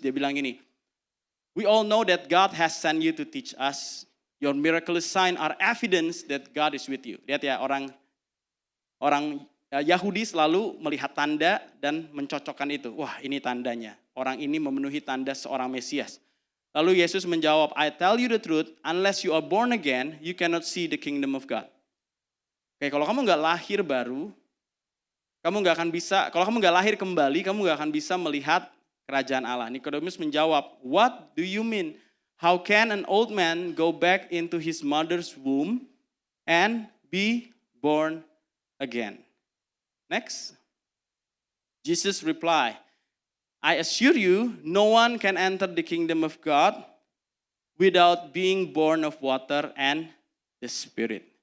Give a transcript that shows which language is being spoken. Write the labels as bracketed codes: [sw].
[id] Dia bilang gini, [en] "We all know that God has sent you to teach us. Your miraculous sign are evidence that God is with you." [id] Lihat ya, orang Yahudi selalu melihat tanda dan mencocokkan itu. Wah, ini tandanya. Orang ini memenuhi tanda seorang Mesias. Lalu Yesus menjawab, [en] "I tell you the truth, unless you are born again, you cannot see the kingdom of God." [id] Oke, kalau kamu nggak lahir baru, kamu nggak akan bisa, kalau kamu nggak lahir kembali, kamu nggak akan bisa melihat kerajaan Allah. Nikodemus menjawab, [en] "What do you mean? How can an old man go back into his mother's womb and be born again?" Next. Jesus replied, "I assure you, no one can enter the kingdom of God without being born of water and the Spirit.